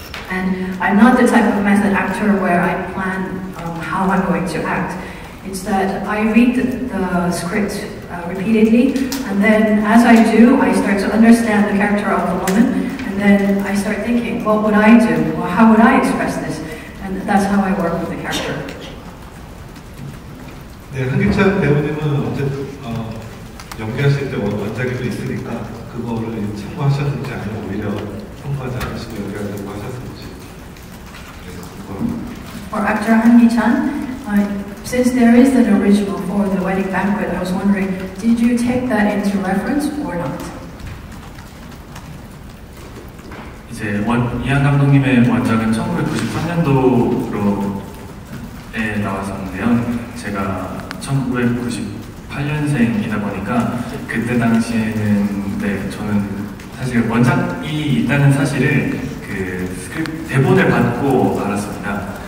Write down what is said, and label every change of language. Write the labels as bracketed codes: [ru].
[en] And I'm not the type of method actor where I plan how I'm going to act. It's that I read the script repeatedly, and then as I do, I start to understand the character of the woman, and then I start thinking, what would I do? Or how would I express this? And that's how I work with the character. [ko] 네, 한기찬 배우님은 어쨌든 연기하실 때 원작이 또 있으니까 그거를 참고하셨는지 아니면 오히려 참고하지 않으시고 연기하려고 하셨는지. 그래서 그거. [en] For actor Han Gi-chan, since there is an original for the wedding banquet, I was wondering, did you take that into reference or not? [ko] 이제 이한 감독님의 원작은 1993년도에 나왔었는데요. 제가 1998년생이다 보니까 그때 당시에는 저는 사실 원작이 있다는 사실을 대본을 받고 알았습니다.